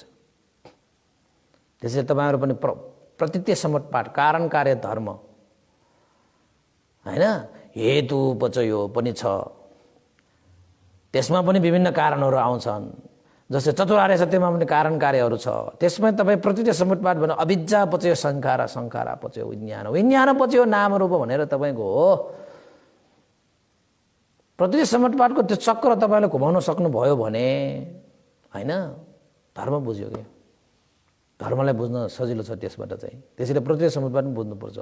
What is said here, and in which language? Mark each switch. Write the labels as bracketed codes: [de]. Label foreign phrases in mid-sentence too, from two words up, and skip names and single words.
[ne] त्यसैले तपाईहरु पनि प्रतीति समुत्पाद, कारण कार्य धर्म हैन, [pi] हेतु पचयो [ne] पनि छ, त्यसमा पनि विभिन्न कारणहरू आउँछन्। जस्तै चतुरार्य सत्यमा पनि कारण कार्यहरू छ। त्यसमा तपाई प्रतीति समुत्पाद भने [pi] अविद्या पचयो संखार, संखार पचयो विज्ञान, विज्ञान पचयो नाम रूप [ne] भनेर तपाईको हो। प्रतीति समुत्पादको त्यो चक्र तपाईले घुमाउन सक्नुभयो भने हैन, धर्म बुझ्यो के। धर्मलाई बुझ्न सजिलो छ त्यसबाट चाहिँ। त्यसैले प्रतीति समुत्पाद पनि बुझ्नुपर्छ।